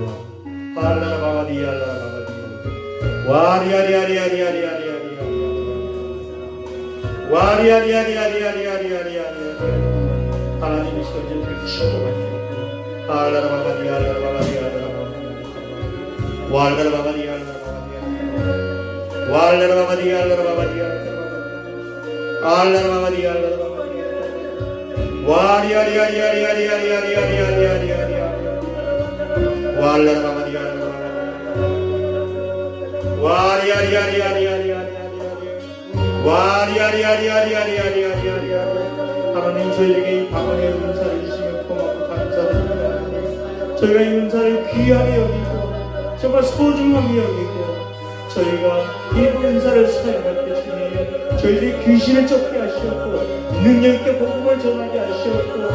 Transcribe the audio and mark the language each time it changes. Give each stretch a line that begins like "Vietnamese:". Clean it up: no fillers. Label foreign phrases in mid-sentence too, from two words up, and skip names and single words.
Korean: 할라라바바디 할라라바바디 와리아리아리아리아리아리아리아리 와리아리아리아리아리아리아리 하나님의 시간 저희들을 축복하시옵고 할라라바바디 할라라바바디 할라라바바디 Wallarabadi Allarabadi Allarabadi Allarabadi Wari Ari Ari Ari Ari Ari Ari Ari Ari Ari Ari Wallarabadi Allarabadi Wari Ari Ari Ari Ari Ari Ari 와리아리아리아리아리아리아리아리 하나님 저희에게 이 방언의 은사를 주시면 고맙고 감사드립니다. 저희가 이 은사를 귀하게 여기고 정말 소중하게 여기고 저희가 이 은사를 사용할 때 주님 저희들이 귀신을 쫓게 하시었고 능력 있게 복음을 전하게 하시었고